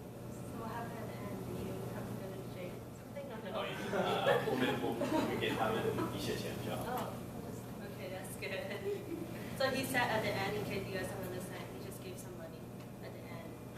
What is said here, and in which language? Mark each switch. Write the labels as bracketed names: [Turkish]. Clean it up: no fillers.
[English] So what happened and you have to go to jail? Something on the [Chinese] 我们给他们一些钱就好。 [English] Oh, okay, that's good. So he said at the end, in case you guys don't understand, he just gave some money at the end.